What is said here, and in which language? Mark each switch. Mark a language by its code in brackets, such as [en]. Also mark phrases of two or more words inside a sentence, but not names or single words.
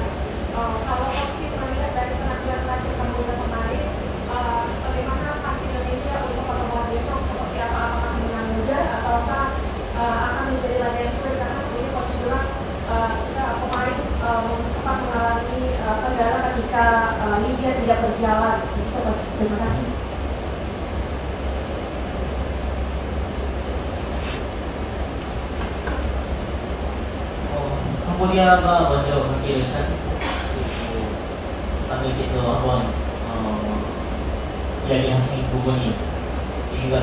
[id] Kalau Coach melihat dari penampilan terakhir Kamboja kemarin, bagaimana versi Indonesia untuk pertemuan besok, seperti apa? Apakah menang mudah ataukah akan menjadi laga yang sulit? Karena sebelumnya Coach bilang kita kemarin sempat mengalami kendala ketika liga tidak berjalan. Begitu Coach. Terima kasih. [ko] 캄보디아가 먼저 경기를 시작했고, 감독님께서 한번 이야기하신 부분이 분위기가